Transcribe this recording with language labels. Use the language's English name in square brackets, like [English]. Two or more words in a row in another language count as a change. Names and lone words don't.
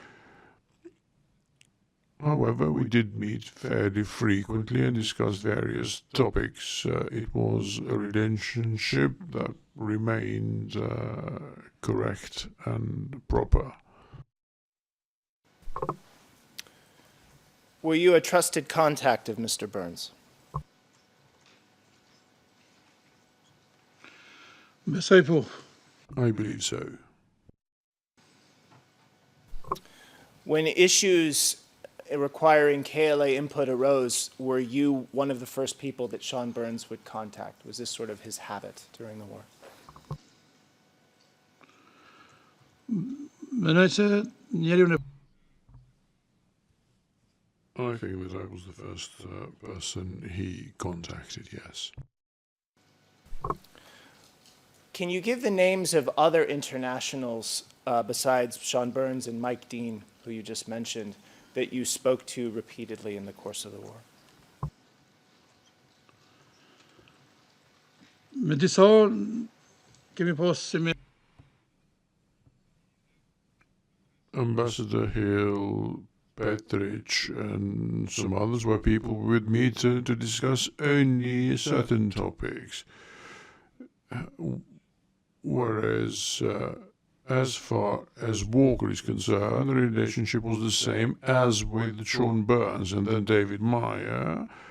[English] However, we did meet fairly frequently and discuss various topics. It was a relationship that remained correct and proper. Were you a trusted contact of Mr. Burns? [Albanian] Besoj po. [English] I believe so. When issues requiring KLA input arose, were you one of the first people that Sean Burns would contact? Was this sort of his habit during the war? [Albanian] Mendoj se njeriu në [English] I think that I was the first person he contacted, yes. Can you give the names of other internationals besides Sean Burns and Mike Dean, who you just mentioned, that you spoke to repeatedly in the course of the war? [Albanian] me disa kemi pas [English] Ambassador Hill, Petrich, and some others were people we would meet to discuss only certain topics. Whereas, as far as Walker is concerned, the relationship was the same as with Sean Burns, and then David Meyer,